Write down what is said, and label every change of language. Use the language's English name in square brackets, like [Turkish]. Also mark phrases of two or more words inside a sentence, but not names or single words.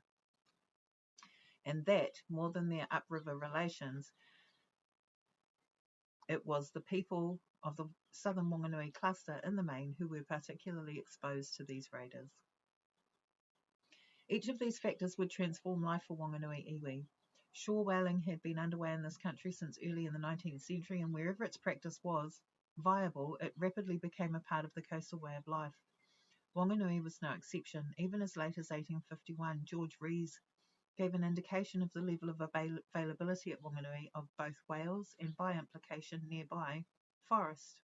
[English] And that, more than their upriver relations, it was the people of the southern Whanganui cluster in the main who were particularly exposed to these raiders. Each of these factors would transform life for Whanganui iwi. Shore whaling had been underway in this country since early in the 19th century, and wherever its practice was viable, it rapidly became a part of the coastal way of life. Whanganui was no exception. Even as late as 1851, George Rees gave an indication of the level of availability at Whanganui of both whales and, by implication, nearby forest.